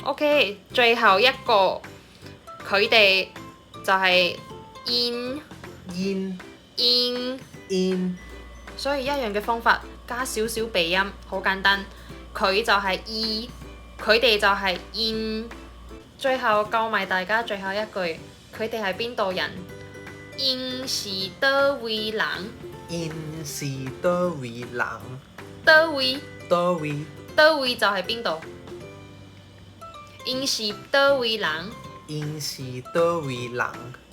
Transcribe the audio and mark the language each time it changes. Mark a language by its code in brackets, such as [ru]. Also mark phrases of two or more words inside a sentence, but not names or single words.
[yue] OK，最後一個佢哋就係 in in in，所以一樣嘅方法加少少鼻音，好簡單。佢就係 e， 佢哋就係 in。最後教埋大家最後一句，佢哋係邊度人？ [nan] 因是叨位人，因是叨位人，叨位叨位 [yue] 叨位就係邊度？ [nan] 因是叨位人，因是叨位人。